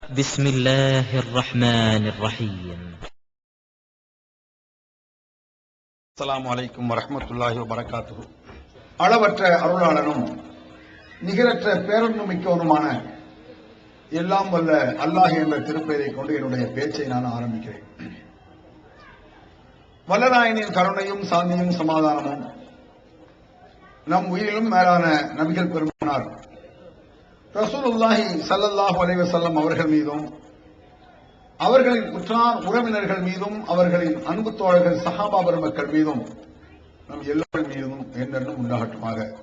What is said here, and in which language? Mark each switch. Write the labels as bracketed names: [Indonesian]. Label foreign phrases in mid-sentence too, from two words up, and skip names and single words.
[Arabic] بسم الله الرحمن الرحيم. السلام عليكم ورحمة الله وبركاته. [Tamil] அளவற்ற அருளாளனும் நிகரற்ற பேரன்பு மிக்கவனுமான எல்லாம் வல்ல அல்லாஹ் என்ற திருப்பெயரை கொண்டு என்னுடைய பேச்சை நான் ஆரம்பிக்கிறேன். வல்லநாயனின் கருணையும் சாந்தியும் சமாதானமும் நம் உயிரிலும் மேலான நபிகள் பெருமானார் [Arabic] رسول الله صلى الله عليه وسلم [Tamil] அவர்கள் மீதும் அவர்களின் உற்றார் உறவினர்கள் மீதும் அவர்களின் அன்பு தோழர்கள் சஹாபா பெருமக்கள் மீதும் நம் எல்லோர்கள் மீதும் என்றென்றும் உண்டாகட்டுமாக.